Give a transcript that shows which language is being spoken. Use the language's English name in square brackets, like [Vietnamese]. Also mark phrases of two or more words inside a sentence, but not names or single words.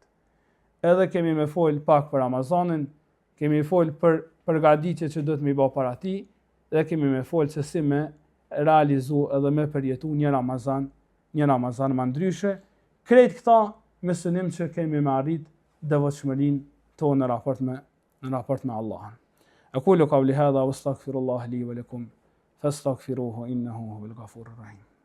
[Albanian] Edhe kemi me folë pak për Ramazanin, kemi folë për përgatitje që do të mi bë para ti, dhe kemi me folë se si me realizu edhe me përjetu një Ramazan më ndryshe. Krejt këta me synim që kemi me arrit devotshmërinë tonë në raport me Allahun. [Arabic] أقول قولي هذا وأستغفر الله لي ولكم فاستغفروه إنه هو الغفور الرحيم.